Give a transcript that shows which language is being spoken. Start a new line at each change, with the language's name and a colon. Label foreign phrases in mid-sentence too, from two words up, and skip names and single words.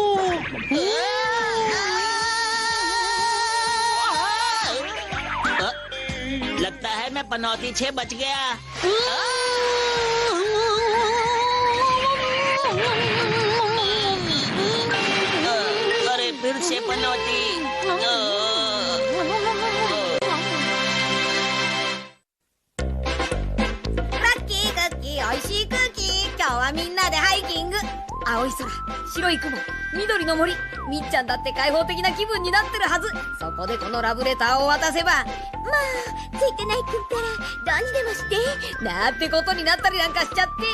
Hindi: लगता है मैं पनौती 6 बच गया। अरे फिर से पनौती।
Japanese: ラッキークッキーおいしい空気。今日はみんなでハイキング。青い空、白い雲、緑の森。みっちゃんだって開放的な気分になってるはず。そこでこのラブレターを渡せば、まあついてないくんからどうにでもしてなんてことになったりなんかしちゃって。